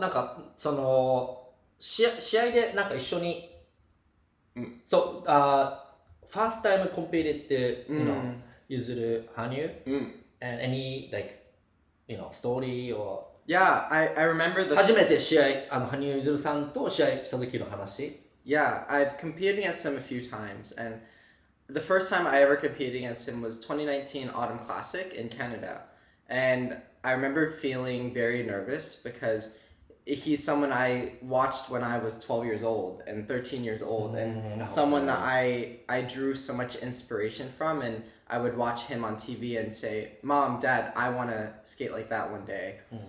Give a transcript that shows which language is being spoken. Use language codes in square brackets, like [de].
[ja] なんか、その、試合でなんか一緒に、そう、 [en] first time competed, you know, 譲る羽生 and any, like, you know, story or Yeah, I remember the... [ja] 初めて試合、羽生結弦さんと試合した時の話。 [en] Yeah, I've competed against him a few times, and the first time I ever competed against him was 2019 Autumn Classic in Canada. And I remember feeling very nervous because he's someone I watched when I was 12 years old and 13 years old, and someone that I drew so much inspiration from, and I would watch him on TV and say, Mom, Dad, I want to skate like that one day.